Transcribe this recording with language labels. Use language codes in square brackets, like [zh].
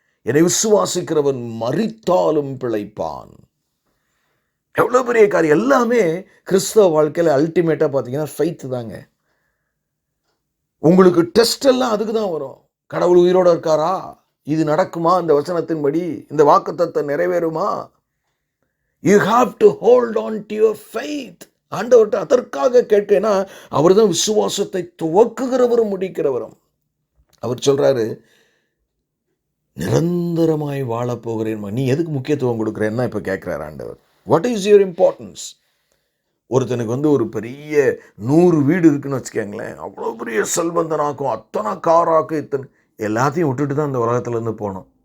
[ta] என்னை விசுவாசிக்கிறவன் மரித்தாலும் பிழைப்பான். எவ்வளோ பெரிய காரியம்! எல்லாமே கிறிஸ்தவ வாழ்க்கையில் அல்டிமேட்டாக பார்த்தீங்கன்னா ஃபெய்த் தாங்க. உங்களுக்கு டெஸ்ட் எல்லாம் அதுக்கு தான் வரும். கடவுள் உயிரோடு இருக்காரா? இது நடக்குமா? இந்த வசனத்தின்படி இந்த வாக்குத்தத்தம் நிறைவேறுமா? [en] You have to hold on to your faith. [ta] ஆண்டவர்கிட்ட அதற்காக கேட்கனா, அவர் தான் விசுவாசத்தை துவக்குகிறவரும் முடிக்கிறவரும். அவர் சொல்றாரு, நிரந்தரமாய் வாழ போகிறேன். நீ எதுக்கு முக்கியத்துவம் கொடுக்குறேன்னா இப்போ கேட்கிறார் ஆண்டவர். [en] What is your importance? [ta] ஒருத்தனுக்கு ஒரு பெரிய 100 வீடு இருக்குன்னு வச்சுக்கோங்களேன், அவ்வளோ பெரிய செல்வந்தனாக்கும், அத்தனை காராக்கும், இத்தனை எல்லாத்தையும் விட்டுட்டு தான் இந்த உலகத்துலேருந்து போகணும்.